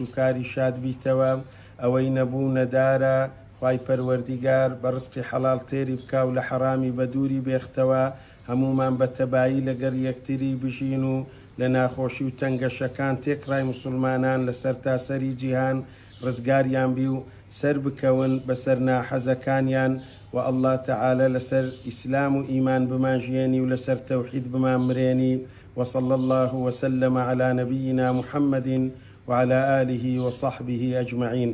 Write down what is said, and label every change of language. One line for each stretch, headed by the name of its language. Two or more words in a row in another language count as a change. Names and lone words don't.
Central Kurdish: کاری شاد بیتەوە، ئەوەی نەبوو نەدارە خوای پەروەردیگار بە ڕزقی حەڵال تێری بکا و لە حەرامی بەدووری بێختەوە، هەمومان بە تەبایی لەگەر یەکتری بژین و لە ناخۆشی و تەنگەشەکان تێکڕای مسلمانان لە سەرتاسەری جیهان ڕزگاریان بی و سەر بکەون بەسەر ناحەزەکانیان، و
Arabic: ئەڵڵا تەعالە
Central Kurdish: لەسەر ئیسلام و ئیمان بماژێنی و لەسەر تەوحید بمان مرێنی.
Arabic: وصلى الله وسلم على نبينا محمد وعلى آله وصحبه أجمعين.